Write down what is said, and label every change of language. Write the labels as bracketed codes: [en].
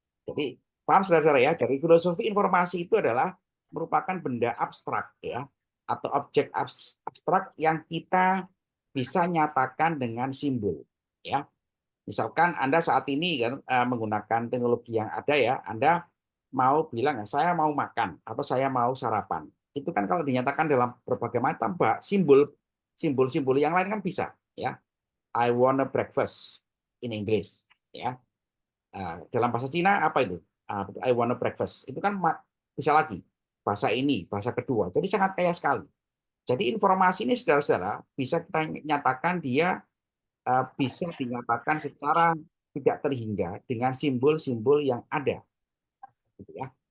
[id] Jadi paham saudara-saudara ya. Jadi filosofi informasi itu adalah merupakan benda abstrak ya, atau objek abstrak yang kita bisa nyatakan dengan simbol. Ya, misalkan Anda saat ini kan menggunakan teknologi yang ada ya, Anda mau bilang saya mau makan atau saya mau sarapan. Itu kan kalau dinyatakan dalam berbagai macam simbol-simbol yang lain kan bisa ya. [en] I want a breakfast in English ya. [id] Dalam bahasa Cina apa itu? [en] I want a breakfast. [id] Itu kan bisa lagi bahasa ini, bahasa kedua. Jadi sangat kaya sekali. Jadi informasi ini saudara-saudara bisa kita nyatakan dia bisa dinyatakan secara tidak terhingga dengan simbol-simbol yang ada, gitu ya.